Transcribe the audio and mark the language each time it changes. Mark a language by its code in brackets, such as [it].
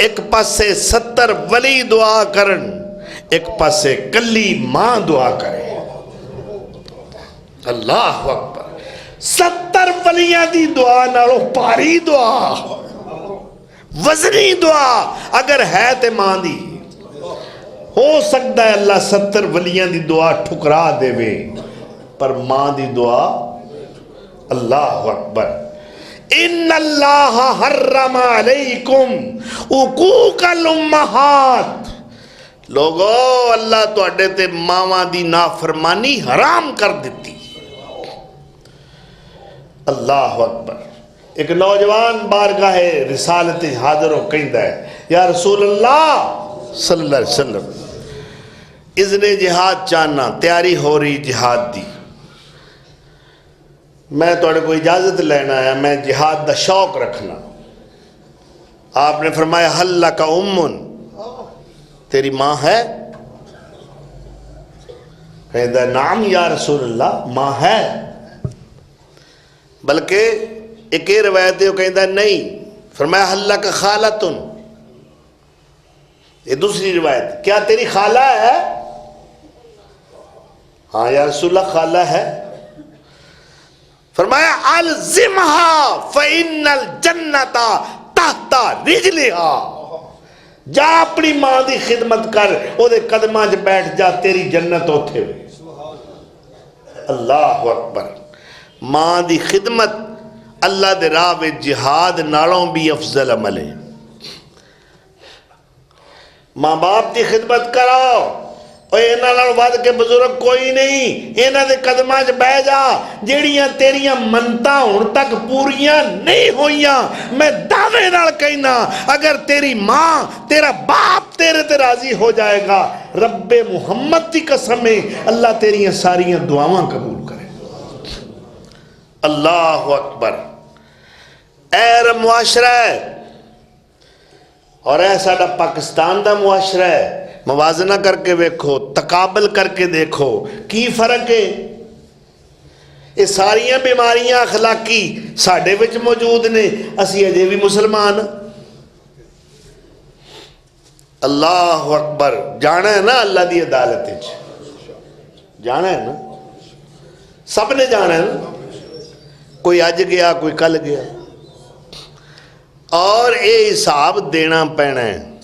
[pa] ایک پاسے 70 ولی دعا کرن، ایک پاسے کلی ماں دعا کرے. اللہ اکبر. 70 ولیاں دی دعا نالوں پاری دعا، وزنی دعا اگر ہے تے ماں دی. ہو سکتا ہے اللہ 70 ولیاں دی دعا ٹھکرا دے وے، پر ماں دی دعا. [ar] اللہ اکبر. ان اللہ حرم علیکم حقوق الامہات. [pa] لوگو اللہ تواڈے تے ماواں دی نافرمانی حرام کر دیتی. اللہ اکبر. ایک نوجوان بارگاہ رسالت حاضر ہو کہندا ہے یا رسول اللہ صلی اللہ علیہ وسلم اذن جہاد چاہنا، تیاری ہو رہی جہاد دی، میں تواڈے کو اجازت لینا ہے، میں جہاد دا شوق رکھنا. [ur] آپ نے فرمایا [ar] حل لک امن، [ur] تیری ماں ہے؟ کہتا ہے نعم یا رسول اللہ، ماں ہے. بلکہ ایک روایت ہے وہ کہتا ہے نہیں. فرمایا [ar] حل لک خالتن، [ur] یہ دوسری روایت، کیا تیری خالہ ہے؟ ہاں یا رسول اللہ خالہ ہے. [ar] فرمایا الزمها فإن الجنت تحت رجلها. [pa] جا اپنی ماں دی خدمت کر، او دے قدماں چ بیٹھ جا، تیری جنت اوتھے وے. اللہ اکبر. ماں دی خدمت اللہ دے راہ وچ جہاد نالوں بھی افضل عمل ہے. ماں باپ دی خدمت کرو، اور انہاں نال ود کے بزرگ کوئی نہیں، انہاں دے قدماں چ بیٹھ جا. جیڑیاں تیریاں منتاں ہن تک پوریاں نہیں ہوئیاں، میں دعوے نال کہنا اگر تیری ماں تیرا باپ تیرے تے راضی ہو جائے گا، رب محمد کی قسم ہے اللہ تیریاں ساریاں دعاواں قبول کرے. اللہ اکبر. اے معاشرہ ہے اور اے ساڈا پاکستان دا معاشرہ ہے، موازنہ کر کے دیکھو، تقابل کر کے دیکھو کی فرق ہے. یہ ساریاں بیماریاں اخلاقی ساڈے وچ موجود نے، اسی اجے بھی مسلمان. اللہ اکبر. جانا ہے نا اللہ دی عدالت وچ، جانا ہے نا، سب نے جانا ہے نا. کوئی اج گیا کوئی کل گیا، اور یہ حساب دینا پینا ہے.